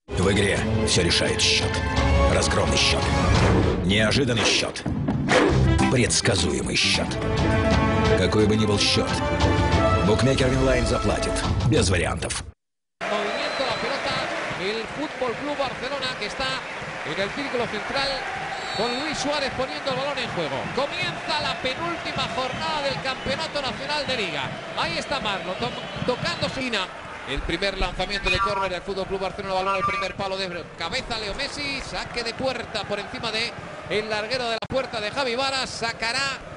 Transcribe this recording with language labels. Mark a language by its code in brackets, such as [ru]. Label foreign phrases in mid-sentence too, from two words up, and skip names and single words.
[ru] В игре все решает счет. Разгромный счет. Неожиданный счет. Предсказуемый счет. Какой бы ни был счет, букмекер Винлайн заплатит. Без вариантов. [es] Movimiento la pelota, el Fútbol Club Barcelona que está en el círculo central con Luis Suárez poniendo el balón en juego. Comienza la penúltima jornada del Campeonato Nacional de Liga. Ahí está Marlon tocando Sina. El primer lanzamiento de córner del Fútbol Club Barcelona, balón al primer palo de cabeza Leo Messi, saque de puerta por encima de el larguero de la puerta de Javi Varas, sacará.